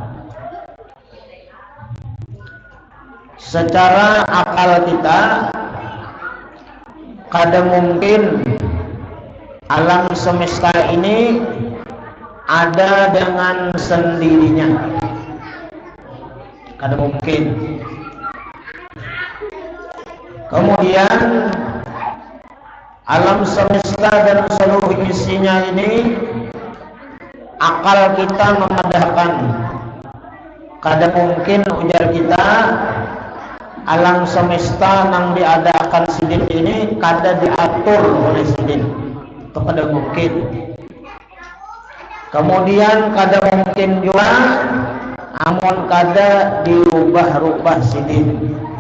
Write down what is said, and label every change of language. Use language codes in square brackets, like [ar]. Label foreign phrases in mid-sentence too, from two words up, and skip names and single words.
[bjn] Secara akal kita kada mungkin alam semesta ini ada dengan sendirinya, kada mungkin. Kemudian alam semesta dan seluruh isinya ini akal kita memadahkan. Kada mungkin ujar kita alam semesta yang diadakan sidin ini kada diatur oleh sidin. Itu kada mungkin. Kemudian kada mungkin juga amun kada dirubah-rubah sidin.